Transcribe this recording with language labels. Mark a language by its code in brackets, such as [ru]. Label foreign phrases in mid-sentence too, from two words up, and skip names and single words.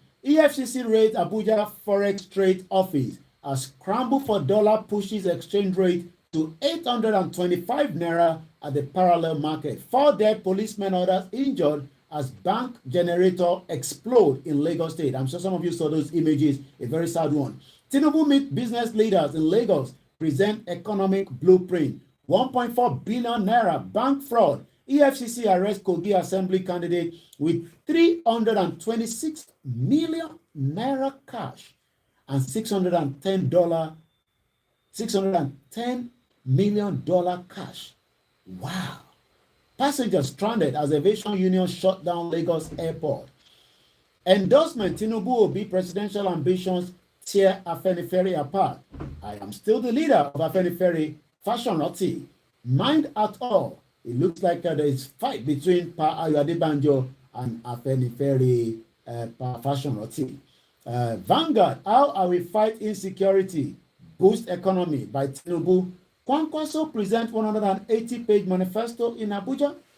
[en] EFCC raids Abuja Forex Trade Office as scramble for dollar pushes exchange rate to 825 naira at the parallel market. 4 dead policemen, others injured as bank generator explode in Lagos State. I'm sure some of you saw those images, a very sad one. Tinubu meet business leaders in Lagos, present economic blueprint. 1.4 billion naira bank fraud. EFCC arrest Kogi Assembly candidate with 326 million naira cash and $610 million cash. Wow. Passengers stranded as aviation union shut down Lagos airport. Endorsement Tinubu Obi presidential ambitions tear Afenifere apart. I am still the leader of Afenifere. Fashion Oti. Mind at all. It looks like there is fight between Pa Adebanjo and Afenifere Fashion Oti. Vanguard, how are we fight insecurity? Boost Economy by Tinubu. Kwankwaso present 180-page manifesto in Abuja.